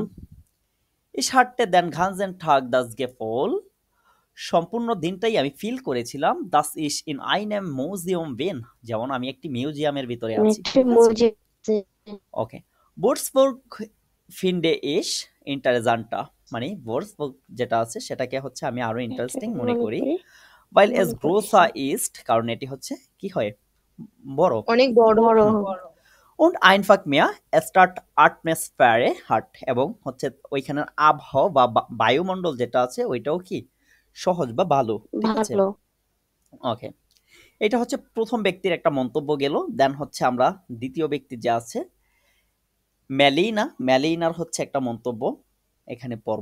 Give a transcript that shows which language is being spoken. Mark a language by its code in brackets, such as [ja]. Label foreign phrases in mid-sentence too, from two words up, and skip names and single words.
[de] ich hatte den ganzen Tag das Gefühl, [bn] সম্পূর্ণ দিনটাই আমি ফিল করেছিলাম [de] dass ich in einem Museum bin, [bn] যেমন আমি একটি মিউজিয়ামের ভিতরে আছি। একটি ঠিক আছে, মসজিদ। ওকে। [de] Würzburg finde ich interessanter, [bn] মানে বুটসবুর্গ যেটা আছে সেটাকে হচ্ছে আমি আরো ইন্টারেস্টিং মনে করি। [de] weil es größer ist, [bn] কারণ এটি হচ্ছে কি হয়, বড়। অনেক বড়। বড়। [de] und einfach mehr Stadt Atmosphäre hat, [bn] এবং হচ্ছে ওইখানের আবহাওয়া বা বায়ুমণ্ডল যেটা আছে ওইটাও কি সহজ বা ভালো। ঠিক আছে, ভালো। ওকে। এটা হচ্ছে প্রথম ব্যক্তির একটা মন্তব্য গেল। দেন হচ্ছে আমরা দ্বিতীয় ব্যক্তি যে আছে ম্যালিনা, ম্যালিনার হচ্ছে একটা মন্তব্য এখানে পড়ব।